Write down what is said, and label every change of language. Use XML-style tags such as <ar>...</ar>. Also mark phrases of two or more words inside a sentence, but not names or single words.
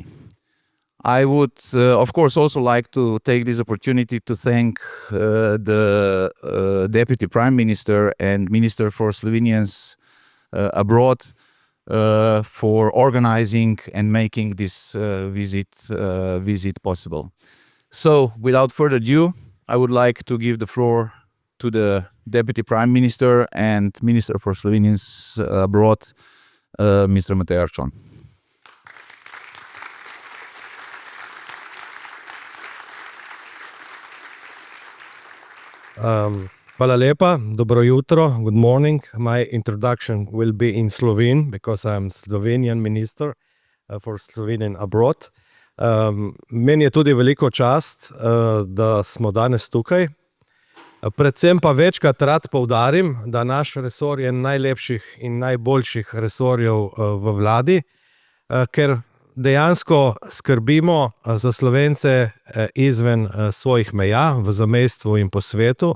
<en>I would, of course, also like to take this opportunity to thank the Deputy Prime Minister and Minister for Slovenians abroad for organizing and making this visit possible. So, without further ado, I would like to give the floor to the Deputy Prime Minister and Minister for Slovenians abroad, Mr. Matej Arčon.</en> <sl>Hvala lepa, dobro jutro,</sl> <en>good morning. My introduction will be in Slovene because I'm Slovenian minister for Slovenian abroad.</en> <sl>Meni je tudi veliko čast, da smo danes tukaj. Predvsem pa večkrat rad poudarim, da naš resor je najlepših in najboljših resorjev v vladi, ker dejansko skrbimo za Slovence izven svojih meja, v zamejstvu in po svetu.</sl>